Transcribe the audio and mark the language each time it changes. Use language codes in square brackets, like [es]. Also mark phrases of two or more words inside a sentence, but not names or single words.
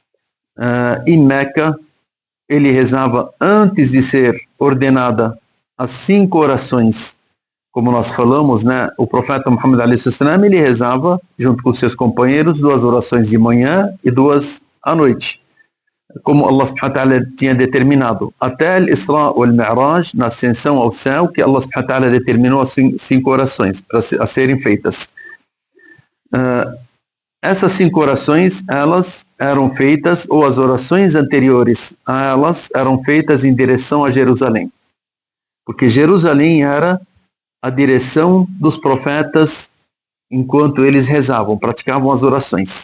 [pt] Em Meca, ele rezava antes de ser ordenada as 5 orações. Como nós falamos, né, o profeta Muhammad a.s. ele rezava, junto com seus companheiros, 2 orações de manhã e 2 à noite. Como [ar] الله سبحانه وتعالى [pt] tinha determinado. Até o Isra ou o Mi'raj, na ascensão ao céu, que [ar] الله سبحانه وتعالى [pt] determinou as 5 orações a serem feitas. Essas 5 orações, elas eram feitas, ou as orações anteriores a elas, eram feitas em direção a Jerusalém. Porque Jerusalém era a direção dos profetas enquanto eles rezavam, praticavam as orações.